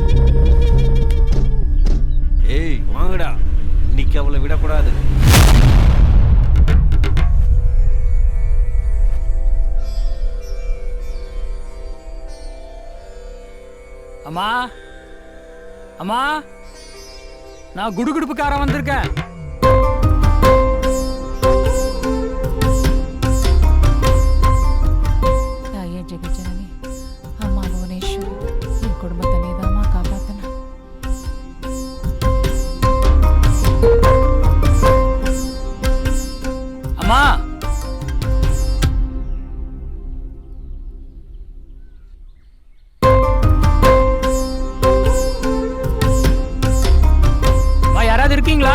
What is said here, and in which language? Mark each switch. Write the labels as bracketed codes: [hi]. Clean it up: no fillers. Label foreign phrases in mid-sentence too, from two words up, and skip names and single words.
[ta] ஏய் வாங்கடா, இன்னைக்கு அவளை விடக்கூடாது. அம்மா அம்மா, நான் குடுகுடுப்புக்காரன் வந்திருக்கேன். [kn] ಜಗಜ್ಜನನಿ ಅಮ್ಮ ಭುವನೇಶ್ವರಿ, ಈ ಕುಟುಂಬದ ನೀದಮ್ಮ ಕಾಪಾತನ. [ta] அம்மா, அம்மா யாராவது இருக்கீங்களா?